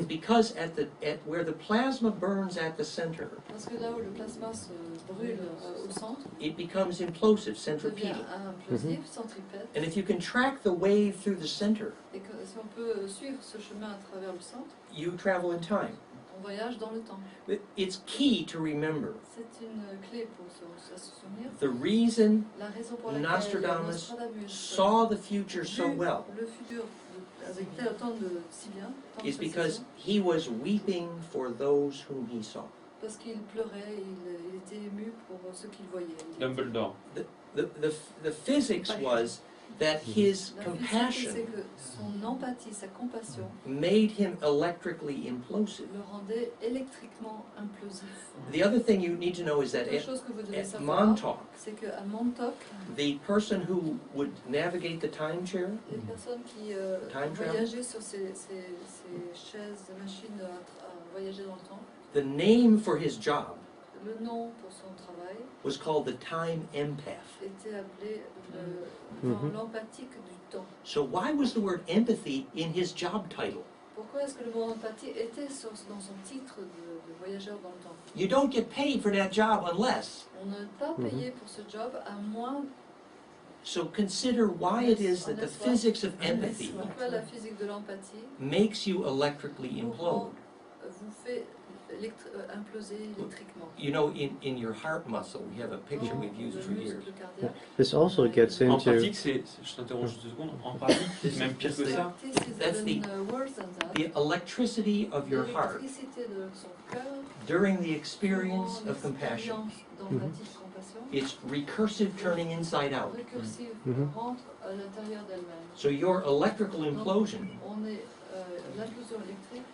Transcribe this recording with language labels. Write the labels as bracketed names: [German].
[English] It's because at where the plasma burns at the center, [French] Parce que là où le plasma se brûle au centre, [English] it becomes implosive, [French] devient [English] centripetal. [French] implosif, centripète. [English] And if you can track the wave through the center, [French] Et que si on peut suivre ce chemin à travers le centre, [English] you travel in time. [French] on voyage dans le temps. [English] But it's key to remember [French] C'est une clé pour se souvenir. [English] the reason [French] La raison pour laquelle [English] Nostradamus [French] Nostradamus [English] saw the future so [French] vu [English] well [French] le futur avec tant de si bien, tant de [English] is because [French] précision, [English] he was weeping for those whom he saw. [French] parce qu'il pleurait, il était ému pour ce qu'il voyait. [English] Dumbledore. The physics was that his [French] La vérité, c'est [English] compassion [French] que son empathie, sa compassion, [English] made him electrically implosive. [French] le rendait électriquement implosif. [English] The other thing you need to know is that [French] Autre chose que vous devez [English] at [French] savoir, [English] Montauk, [French] c'est qu'à Montauk, [English] the person who would navigate the time chair, [French] les personnes qui [English] Time travel. [French] voyageaient sur ces chaises, machines à voyager dans le temps, [English] the name for his job [French] le nom pour son travail [English] was called the time empath. [French] était appelé l'empathique du temps. [English] So why was the word empathy in his job title? [French] Pourquoi est-ce que le mot empathie était dans son titre de voyageur dans le temps? [English] You don't get paid for that job unless. [French] On n'est pas payé pour ce job à moins. [English] So consider why it is that the physics of empathy [French] Pourquoi la physique de l'empathie [English] makes you electrically implode. [French] vous fait imploser électriquement? [English] You know, in your heart muscle, we have a picture we've used for years. This also gets [French] En [English] into [French] pratique, je t'interromps juste 2 secondes, en pratique, c'est même pire que ça. [English] That's the electricity of your heart [French] L'électricité de son cœur [English] during the experience of compassion. [French] d'empathie, de compassion, [English] It's recursive turning inside out. [French] récursive, rentre à l'intérieur d'elle-même. [English] So your electrical implosion [French] On est l'implosion électrique